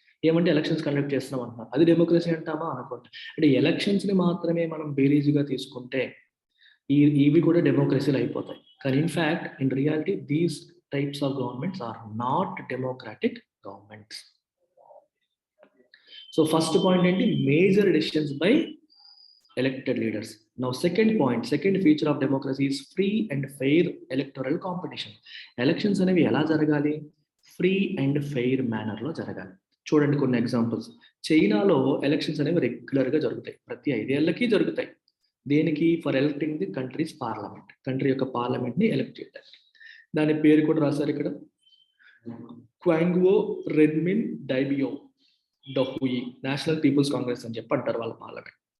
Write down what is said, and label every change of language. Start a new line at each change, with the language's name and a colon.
Telugu: ఏమంటే elections conduct చేస్తున్నాం అంటున్నారు. అది డెమోక్రసీ అంటామా? అనకూడదు. అంటే ఎలక్షన్స్ని మాత్రమే మనం బేరీజుగా తీసుకుంటే ఇవి కూడా డెమోక్రసీలు అయిపోతాయి.
English: కానీ in fact in reality these types of governments are not democratic governments.
Telugu: So first point ఏంటి?
English: Major decisions by elected leaders. Now second feature of democracy is free and fair electoral competition.
Telugu: Elections అనేవి ఎలా జరగాలి? Free and fair మేనర్లో జరగాలి. చూడండి కొన్ని examples. చైనాలో elections అనేవి రెగ్యులర్గా జరుగుతాయి, ప్రతి 5 ఏళ్ళకి జరుగుతాయి. దేనికి?
English: For electing the country's parliament.
Telugu: Country యొక్క పార్లమెంట్ని ఎలక్ట్ చేయడానికి. దాని పేరు కూడా రాశారు ఇక్కడ, క్వాంగ్వో రెన్మిన్ డైబియో డహుయి నేషనల్ పీపుల్స్ కాంగ్రెస్ అని చెప్పి అంటారు వాళ్ళ పార్లమెంట్.